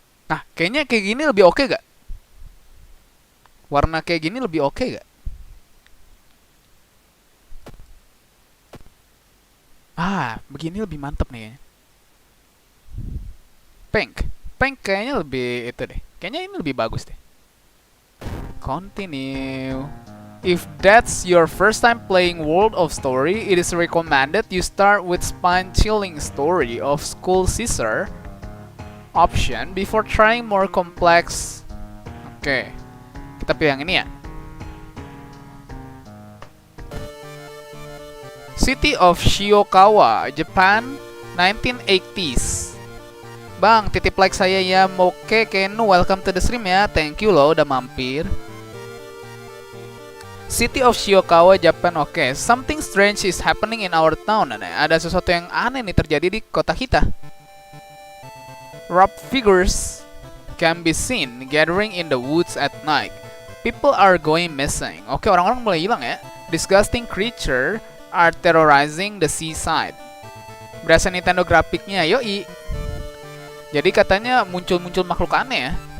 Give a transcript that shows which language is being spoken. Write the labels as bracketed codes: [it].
[id] Nah, kayaknya kayak gini lebih oke gak? Warna kayak gini lebih oke gak? Begini lebih mantep nih. Pink kayaknya lebih itu deh. Kayaknya ini lebih bagus deh. [en] Continue. If that's your first time playing World of Story, it is recommended you start with spine-chilling story of School Caesar option before trying more complex. [id] Oke, kita pilih yang ini ya. [en] City of Shiokawa, Japan, 1980s. [id] Bang, titip like saya ya. Moke Kenu, [en] welcome to the stream [id] ya. [en] Thank you [id] loh udah mampir. [en] City of Shiokawa, Japan. Oke. Something strange is happening in our town. [id] Ada sesuatu yang aneh nih terjadi di kota kita. [en] Rough figures can be seen gathering in the woods at night. People are going missing. [id] Oke, orang-orang mulai hilang ya. [en] Disgusting creature are terrorizing the seaside. [id] Berasa Nintendo grafiknya, yoi. Jadi katanya muncul makhluk aneh ya.